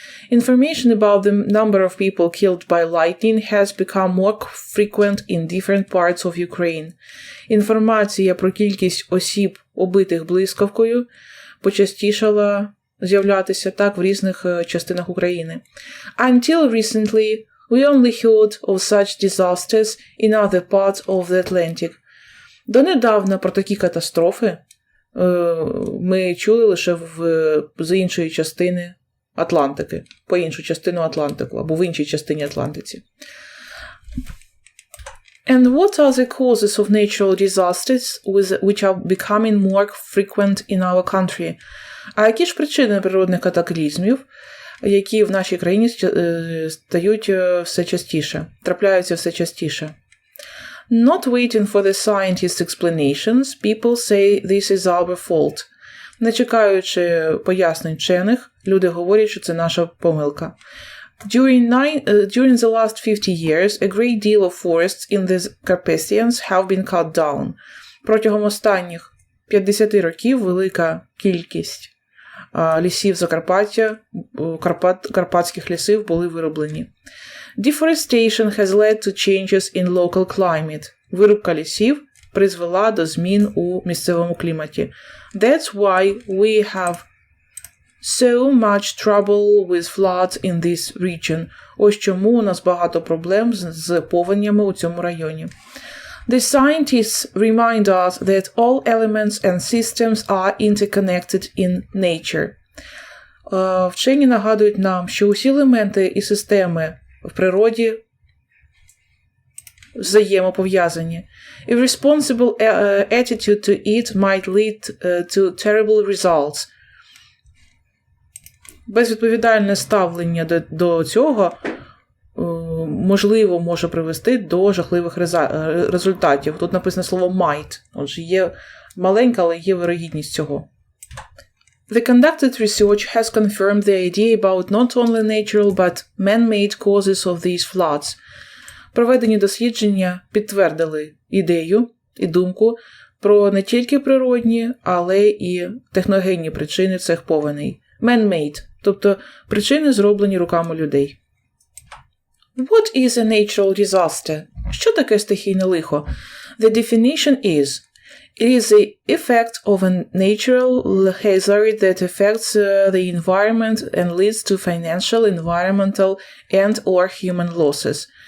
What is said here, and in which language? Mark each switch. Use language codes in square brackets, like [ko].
[en] Information about the number of people killed by lightning has become more frequent in different parts of Ukraine. [uk] Інформація про кількість осіб, убитих блискавкою, почастішала з'являтися так в різних частинах України. [en] Until recently, we only heard of such disasters in other parts of the Atlantic. [uk] Донедавна про такі катастрофи ми чули лише з іншої частини Атлантики, по іншу частину Атлантику, або в іншій частині Атлантиці. [en] And what are the causes of natural disasters which are becoming more frequent in our country? [uk] А які ж причини природних катаклізмів, які в нашій країні стають все частіше, трапляються все частіше? [en] Not waiting for the scientists' explanations, people say this is our fault. [uk] Не чекаючи пояснень вчених, люди говорять, що це наша помилка. [en] During the last 50 years, a great deal of forests in the Carpathians have been cut down. [uk] Протягом останніх 50 років велика кількість лісів Закарпаття, карпатських лісів були вирублені. [en] Deforestation has led to changes in local climate. [uk] Вирубка лісів призвела до змін у місцевому кліматі. [en] That's why we have so much trouble with floods in this region. [uk] Ось чому у нас багато проблем з повенями у цьому районі. [en] The scientists remind us that all elements and systems are interconnected in nature. [uk] Вчені нагадують нам, що усі елементи і системи в природі взаємопов'язані. [en] Irresponsible attitude to it might lead to terrible results. [uk] Безвідповідальне ставлення до цього можливо може привести до жахливих результатів. Тут написано слово might. Отже, є маленька, але є вирогідність цього. [en] The conducted research has confirmed the idea about not only natural but man-made causes of these floods. [uk] Проведені дослідження підтвердили ідею і думку про не тільки природні, але і техногенні причини цих повеней. Man-made, тобто причини, зроблені руками людей. [en] What is a natural disaster? [uk] Що таке стихійне лихо? [en] The definition is: it is the effect of a natural hazard that affects the environment and leads to financial, environmental and/or human losses.